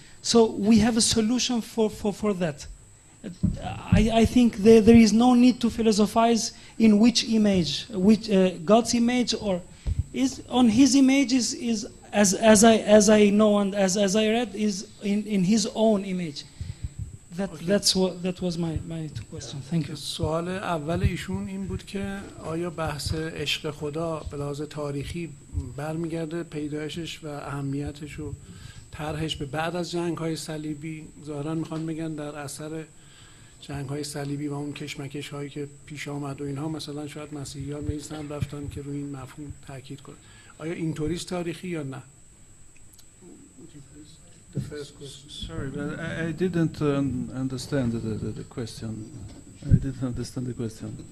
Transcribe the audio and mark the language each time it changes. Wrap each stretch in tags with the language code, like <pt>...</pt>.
<en>So we have a solution for that. I think there is no need to philosophize in which image, which God's image or is on His image is as I know and as I read is in His own image. That was my two questions. Thank you.</en> <fa>سوال اول ایشون این بود که آیا بحث عشق خدا به لحاظ تاریخی برمیگرده پیدایشش و اهمیتش و طرحش به بعد از جنگ‌های صلیبی؟ ظاهراً میخوان بگن در اثر جنگ‌های صلیبی و اون کشمکش هایی که پیش آمد و اینها مثلا شاید مسیحیان به این سمت رفتن که روی این مفهوم تاکید کنن. آیا اینطوری است تاریخی یا نه؟</fa> <en>The first question. Sorry, but I didn't understand the question. I didn't understand the question.</en>